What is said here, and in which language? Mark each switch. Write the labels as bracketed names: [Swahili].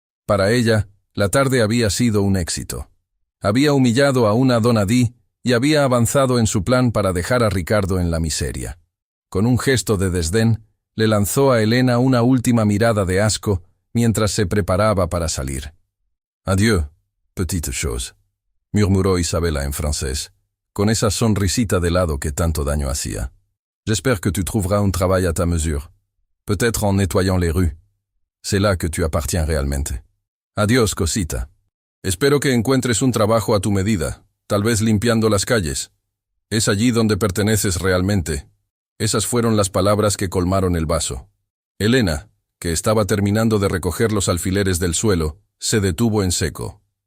[Spanish] Para ella, la tarde había sido un éxito. Había humillado a una Donadí y había avanzado en su plan para dejar a Ricardo en la miseria. Con un gesto de desdén, le lanzó a Elena una última mirada de asco mientras se preparaba para salir. [French] «Adieu, petite chose», [Spanish] murmuró Isabela en francés, con esa sonrisita de lado que tanto daño hacía. [French] «J'espère que tu trouveras un travail à ta mesure. Peut-être en nettoyant les rues. C'est là que tu appartiens realmente. [Spanish] Adiós, cosita. Espero que encuentres un trabajo a tu medida, tal vez limpiando las calles. Es allí donde perteneces realmente». Esas fueron las palabras que colmaron el vaso. Elena, que estaba terminando de recoger los alfileres del suelo, se detuvo en seco.